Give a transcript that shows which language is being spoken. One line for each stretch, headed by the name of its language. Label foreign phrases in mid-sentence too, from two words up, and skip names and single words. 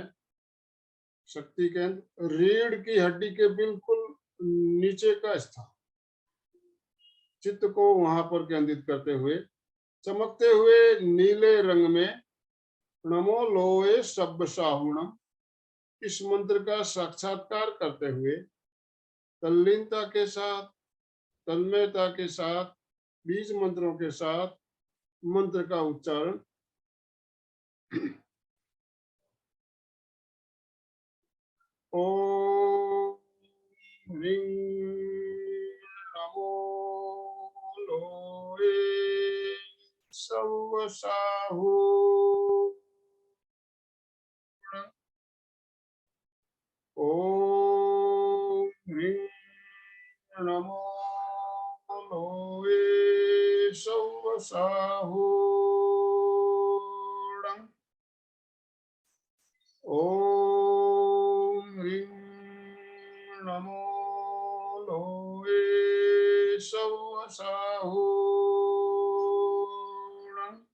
Hindi: शक्ति केंद्र रीढ़ की हड्डी के बिल्कुल नीचे का स्थान। चित्त को वहां पर केंद्रित करते हुए चमकते हुए नीले रंग में
Prakrit languages: नमो लोए सब्ब साहुणम
Hindi: इस मंत्र का साक्षात्कार करते हुए तल्लीनता के साथ, तन्मयता के साथ, बीज मंत्रों के साथ मंत्र का उच्चारण
Sanskrit: ओम ह्रीं
Prakrit languages: नमो लोए सब्ब साहुणम
Sanskrit: ओम ह्रीं
Prakrit languages: नमो लोए सब्ब साहुणम
Sanskrit: ओम ह्रीं
Prakrit languages: नमो लोए सब्ब साहुणम